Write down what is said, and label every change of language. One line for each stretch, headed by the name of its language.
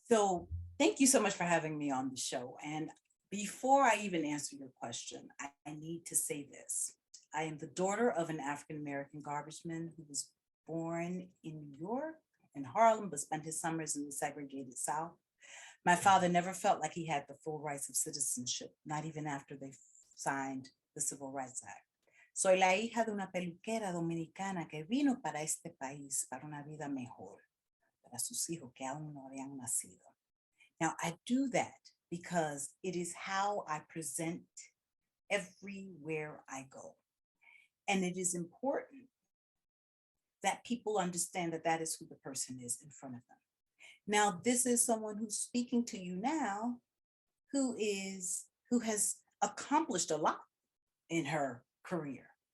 English: So thank you so much for having me on the show. And before I even answer your question, I need to say this. I am the daughter of an African-American garbage man who was born in New York, in Harlem, but spent his summers in the segregated South. My father never felt like he had the full rights of citizenship, not even after they signed the Civil Rights Act.
Spanish: Soy la hija de una peluquera dominicana que vino para este país para una vida mejor, para sus hijos que aún no habían nacido.
English: Now, I do that because it is how I present everywhere I go. And it is important that people understand that that is who the person is in front of them. Now, this is someone who's speaking to you now who has accomplished a lot in her career.